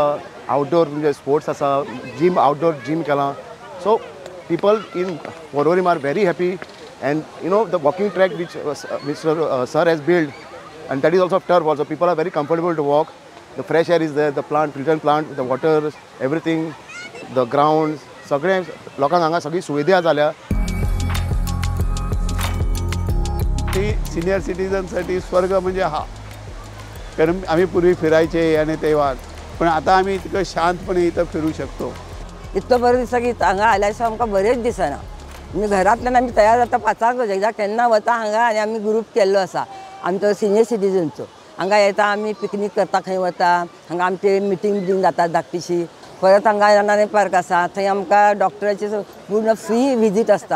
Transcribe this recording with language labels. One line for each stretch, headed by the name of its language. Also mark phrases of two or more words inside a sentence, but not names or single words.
Konkani: आवटडोर म्हणजे स्पोर्ट्स आसा, जीम
English: outdoor gym
Konkani: केलां.
English: सो people in Porvorim are very happy, and you know the walking track which Mr. Sir has built, and that is also turf also. People are very comfortable to walk. The fresh air is there, the plant, filtration plant, the water, everything, the grounds,
Konkani: सगळे लोकांक हांगा सगळी सुविधा जाल्या.
Marathi: ती
English: senior citizen साठी
Marathi: स्वर्ग म्हणजे हा. कारण आम्ही पूर्वी फिरायचे आणि तेव्हा, पण आता आम्ही इतकं शांतपणे इथं फिरू शकतो.
Konkani: इतकं बरं दिसता की हांगा आयल्याशिवाय आमकां बरेंच दिसना. म्हणजे घरांतल्यान आमी तयार जाता 5 एकदां केन्ना वता हांगा, आनी आमी ग्रूप केल्लो आसा आमचो
English: senior citizen चो.
Konkani: हांगा येता आमी पिकनीक करता, खंय वता, हांगा आमचे मिटींग जाता धाकटीशी. परत हांगा रानाळे पार्क आसा, थंय आमकां डॉक्टराचे पूर्ण
English: free visit
Konkani: असतात.